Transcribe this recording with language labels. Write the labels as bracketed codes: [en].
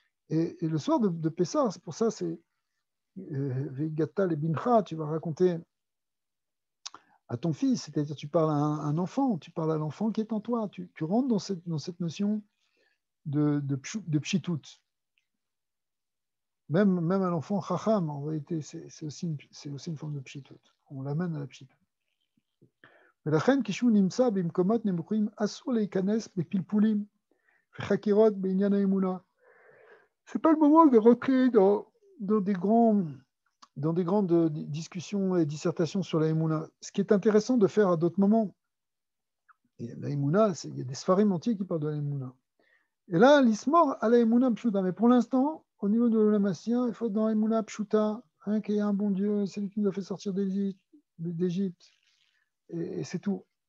[fr] Et le soir de Pessah, c'est pour ça, c'est Vegatal et Bincha, tu vas raconter à ton fils, c'est-à-dire tu parles à un enfant, tu parles à l'enfant qui est en toi, tu rentres dans cette notion de pshitut. Même un enfant chacham, en réalité, c'est aussi une forme de pshitut. On l'amène à la pshitut. [he] ולכן כשהוא נמצא במקומות נמוכים אסור להיכנס בפלפולים וחקירות בעניין האמונה. [fr] C'est pas le moment de rentrer dans des grandes discussions et dissertations sur la Emouna. Ce qui est intéressant de faire à d'autres moments, et la Emouna, il y a des Sfarim entiers qui parlent de la Emouna. Et là, l'Ismor à la Emouna Pshuta. Mais pour l'instant, au niveau de l'Olamassien, il faut être dans la Emouna Pshuta, hein, qu'il y a un bon Dieu, c'est lui qui nous a fait sortir d'Égypte. Et c'est tout.